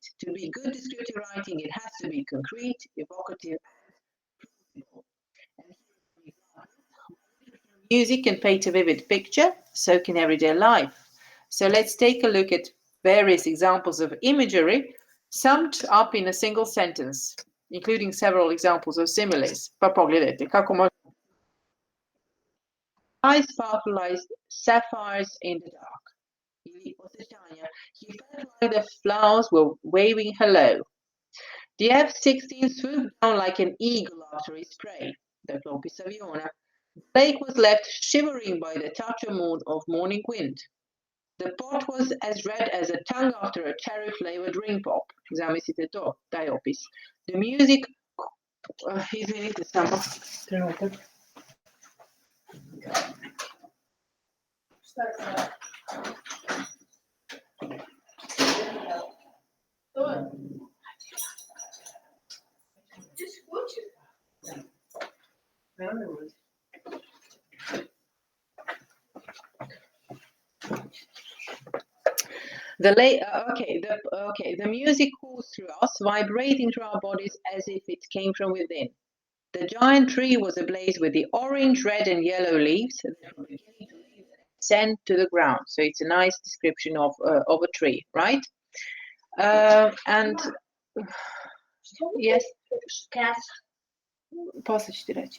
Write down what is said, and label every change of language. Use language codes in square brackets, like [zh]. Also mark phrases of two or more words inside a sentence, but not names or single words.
[en] To be good descriptive writing, it has to be concrete, evocative, and plausible. Music can paint a vivid picture, so can everyday life. So let's take a look at various examples of imagery summed up in a single sentence, including several examples of similes. [bs] Pa pogledajte kako može. [en] Eyes sparkle like sapphires in the dark. [bs] Ili osjećanja. [en] He felt like the flowers were waving hello. The F-16 swooped down like an eagle after his prey. [bs] Dakle, opis aviona. [en] The lake was left shivering by the touch of morning wind. The pot was as red as a tongue after a cherry-flavored ring pop. [bs] Zamislite to, taj opis. [en] The music... [bs] izvinite samo trenutak. Šta je sad? To je... Ti skuči? Ne, ne ulazi. [en] The music calls through us, vibrating through our bodies as if it came from within. The giant tree was ablaze with the orange, red, and yellow leaves that were beginning to descend to the ground. So it's a nice description of a tree, right? And yes, [bs] poslije ću ti reći.